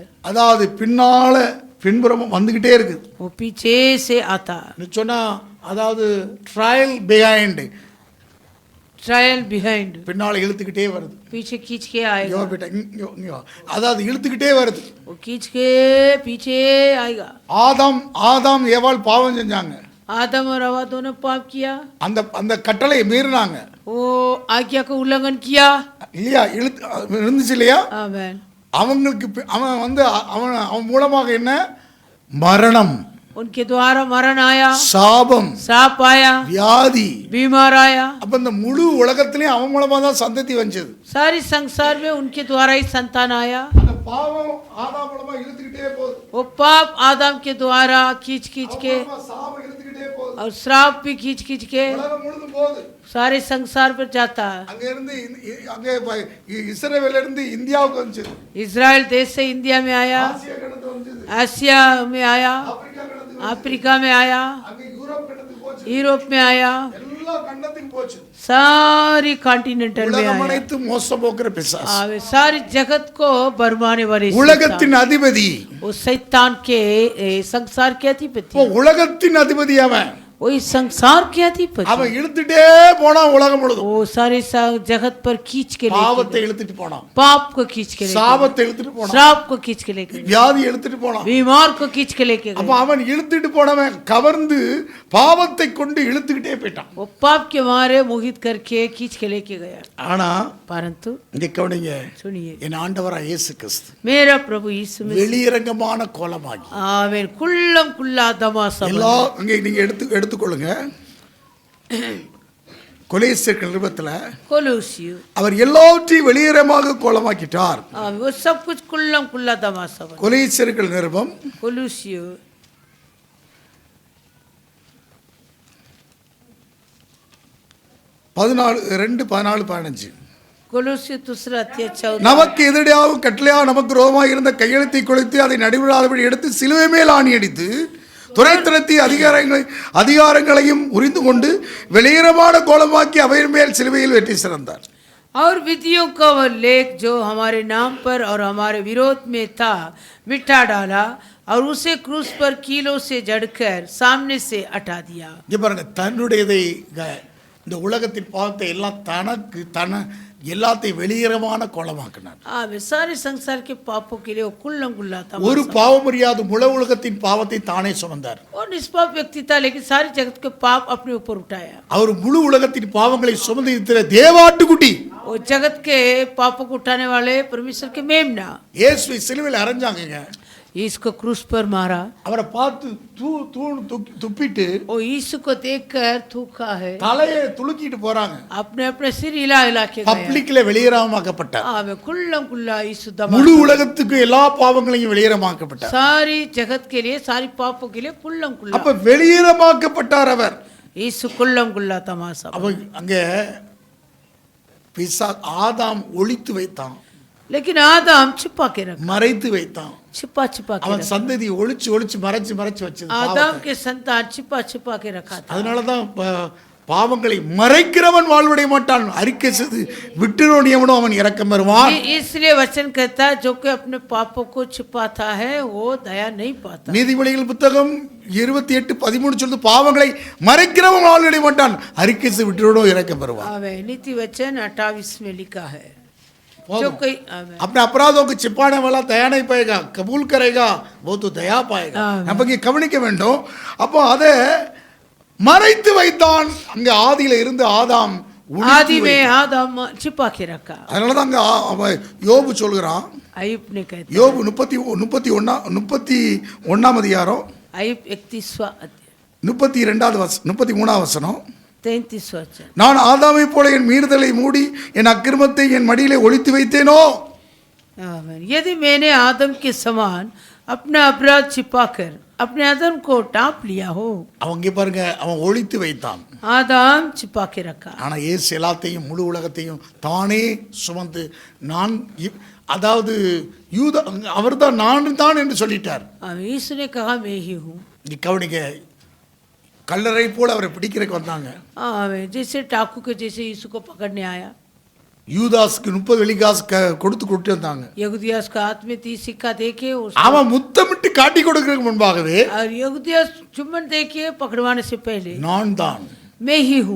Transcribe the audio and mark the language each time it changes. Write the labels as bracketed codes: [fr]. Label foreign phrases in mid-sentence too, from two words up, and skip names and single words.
[ta] அதாவது பின்னால பின்புறமும் வந்துகிட்டே இருக்குது. [hi] वो पीछे से आता. [ta] சொன்னா அதாவது [en] trail behind. trail behind [ta] பின்னால இழுத்துக்கிட்டே வருது. [hi] पीछे खींच के आएगा. [ta] அதாவது இழுத்துக்கிட்டே வருது. [hi] वो खींच के पीछे आएगा. [ta] ஆதாம் ஏவாள் பாவம் செஞ்சாங்க. [hi] आदम और हवा दोनों पाप किया. [ta] அந்த கட்டளையை மீறினாங்க. [hi] वो आज्ञा का उल्लंघन किया. [ta] இல்லையா? இருந்துச்சு இல்லையா? [hi] आमेन. [ta] அவங்களுக்கு அவன் அவன் மூலமாக என்ன மரணம், [hi] उनके द्वारा मरण आया, [ta] சாபம், [hi] साप आया, [ta] வியாதி, [hi] बीमार आया. [ta] அப்ப இந்த முழு உலகத்திலேயும் அவன் மூலமா தான் சந்ததி வந்தது. [hi] सारी संसार में उनके द्वारा ही संतान आया. [ta] அந்த பாவம் ஆதாம் மூலமா இழுத்துக்கிட்டே போகுது. [hi] वो पाप आदम के द्वारा खींच के [ta] சாபம் இழுத்துக்கிட்டே போகுது. [hi] और श्राप भी खींच के [ta] உலகம் முழுதும் போகுது. [hi] सारे संसार पर जाता है. [ta] அங்க இருந்து அங்கே இஸ்ரவேல்ல இருந்து இந்தியாவுக்கு வந்துச்சு. [hi] इजराइल देश से इंडिया में आया, [ta] ஆசியா கண்டத்துக்கு வந்துச்சு. [hi] आसिया में आया, [ta] ஆப்பிரிக்கா கண்டத்துக்கு, [hi] अफ्रीका में आया, [ta] அங்க யூரோப் கண்டத்துக்கு போச்சு. [hi] यूरोप में आया, [ta] எல்லா கண்டத்துக்கும் போச்சு. [hi] सारी कॉन्टिनेंटल में [ta] உலகம் [hi] आया. [ta] அனைத்து மோசம் போக்குற பிசாசு. [hi] आवे सारी जगत को बरमाने वाले [ta] உலகத்தின் அதிபதி. [hi] वो शैतान के संसार के अधिपति. [ta] உலகத்தின் அதிபதி அவன். [hi] वही संसार के अधिपति. [ta] அவன் இழுத்துட்டே போனா உலகம் முழுதும். [hi] वो सारे जगत पर खींच के [ta] பாவத்தை இழுத்துட்டு போனான். [hi] पाप को खींच के [ta] சாபத்தை இழுத்துட்டு போனான். [hi] श्राप को खींच के लेके, [ta] வியாதி இழுத்துட்டு போனான். [hi] बीमार को खींच के लेके [ta] அப்ப அவன் இழுத்துட்டு போனவன் கவர்ந்து பாவத்தை கொண்டு இழுத்துக்கிட்டே போயிட்டான். [hi] वो पाप के मारे मोहित करके खींच के लेके गया. [ta] ஆனா [hi] परंतु [ta] இங்க கவனிங்க, [hi] सुनिए, [ta] என் ஆண்டவராகிய இயேசு கிறிஸ்து [hi] मेरा प्रभु यीशु में [ta] வெளியரங்கமான கோலமாகி [hi] आमेन कुल्लम कुल्ला दमासा [ta] எல்லா அங்கே நீங்க எடுத்துக்கொள்ளுங்க. கொலோசியர்கள் நிருபத்துல [hi] कोलोसियो [ta] அவர் எல்லாவற்றையும் வெளியரமாக கோலமாக்கிட்டார். [hi] वो सब कुछ कुल्लम कुल्ला दमासा बना. [ta] கொலோசியர்கள் நிருபம் [hi] कोलोसियो 14:2-14-15 कोलोसियो दूसरा अध्याय 14. [ta] நமக்கு எதிராகவும் கட்டளையாக நமக்கு ரோமாய் இருந்த கையெழுத்தை கொளுத்து அதை நடைபெறாதபடி எடுத்து சிலுவை மேல் ஆணி அடித்து துரைத்தனத்தி அதிகாரங்களையும் உரிந்து கொண்டு வெளியரமான கோலமாக்கி அவையின் மேல் சிலுவையில் வெற்றி சிறந்தார். [hi] और विधियों का वह लेख जो हमारे नाम पर और हमारे विरोध में था मिटा डाला और उसे क्रूस पर कीलों से जड़कर सामने से हटा दिया. [ta] இங்க பாருங்க, தன்னுடையதை இந்த உலகத்தின் பாவத்தை எல்லாம் தனக்கு எல்லாத்தையும் வெளியரமான கோலமாக்கினார். [hi] सारे संसार के पापों के लिए वो कुल्लम कुल्ला था. [ta] ஒரு பாவம் அறியாத முழு உலகத்தின் பாவத்தை தானே சுமந்தார். [hi] और निष्पाप व्यक्ति था लेकिन सारी जगत के पाप अपने ऊपर उठाया. [ta] அவர் முழு உலகத்தின் பாவங்களை சுமந்து இருக்கிற தேவாட்டுக்குட்டி. [hi] वो जगत के पापों को उठाने वाले परमेश्वर के मेमना [ta] இயேசுவை சிலுவையில் அறைஞ்சாங்க. [hi] इसको क्रूस पर मारा. [ta] அவரை பார்த்து துப்பிட்டு [hi] वो यीशु को देखकर थूका है. [ta] தலையை துளுக்கிட்டு போறாங்க. [hi] अपने अपने सिर हिला हिला के गया. [ta] பப்ளிக்ல வெளியரமாக்கப்பட்டார். [hi] कुल्लम कुल्ला यीशु [ta] முழு உலகத்துக்கு எல்லா பாவங்களையும் வெளியரமாக்கப்பட்டார். [hi] सारी जगत के लिए सारी पापों के लिए कुल्लम कुल्ला. [ta] அப்ப வெளியரமாக்கப்பட்டார் அவர். [hi] यीशु कुल्लम कुल्ला तमाशा. [ta] அப்ப அங்க ஆதாம் ஒளித்து வைத்தான், [hi] लेकिन आदम छिपा के रखा, [ta] மறைத்து வைத்தான். [hi] छिपा छिपा के [ta] அவன் [hi] रखा. [ta] சந்ததி ஒளிச்சு மறைச்சு வச்சது. [hi] आदम के संतान छिपा छिपा के रखा था. [ta] அதனாலதான் பாவங்களை மறைக்கிறவன் வாழ்வடைய மாட்டான், அறிக்கை செய்து விட்டுறவனோ அவன் இரக்கம் பெறுவான். [hi] इसलिए वचन कहता है जो कि अपने पापों को छिपाता है वो दया नहीं पाता. [ta] நீதிமொழிகள் புத்தகம் 28:13 சொல்லுது, பாவங்களை மறைக்கிறவன் வாழ்வடைய மாட்டான், அறிக்கை செய்து விட்டுறவனோ இரக்கம் பெறுவான். [hi] नीति वचन 28 में लिखा है. जो कोई अपने अपराधों को छिपाने वाला दया नहीं पाएगा, कबूल करेगा वो तो दया पाएगा. [ta] நம்ம இங்க கவனிக்க வேண்டும். அப்போ அதை மறைத்து வைத்தான். அங்க ஆதியில இருந்து ஆதாம் ஒளித்து [hi] आदि में [ta] வைத்தான். [hi] आदम छिपा के रखा। [ta] அதனாலதான் அங்க அவன் யோபு சொல்கிறான். [hi] अय्यूब ने कहता [ta] யோபு 31 அதிகாரம் [hi] अय्यूब 31वां अध्याय [ta] 33வது வசனம். [hi] 33वां वचन। [ta] நான் ஆதாமை போல என் மீறுதலை மூடி என் அக்கிரமத்தை என் மடியிலே ஒளித்து வைத்தேனோ. [hi] आमीन। यदि मैंने आदम के समान अपना अपराध छिपाकर अपने अधर्म को टाप लिया हो। [ta] அவங்க பாருங்க, அவன் ஒளித்து வைத்தான். [hi] आदम छिपा के रखा। [ta] ஆனா இயேசு எல்லாத்தையும் முழு உலகத்தையும் தானே சுமந்து நான் அதாவது யூதா அவர்தான் நான் தான் என்று சொல்லிட்டார். [hi] यीशु ने कहा मैं ही हूँ। [ta] நீ கவனிக்க, கல்லறை போல அவரை பிடிக்கிறதுக்கு வந்தாங்க. [hi] आमीन। जैसे टाकू के जैसे यीशु को पकड़ने आया। [ta] யூதாஸ்க்கு 30 வெள்ளிக்காசு கொடுத்து வந்தாங்க. [hi] यहूदियास का हाथ में 30 सिक्का देके [ta] அவன் முத்தமிட்டு காட்டி கொடுக்கிறதுக்கு முன்பாகவே [hi] और यहूदियास चुम्बन देके पकड़वाने से पहले [ta] நான் தான் [hi] मैं ही हूँ।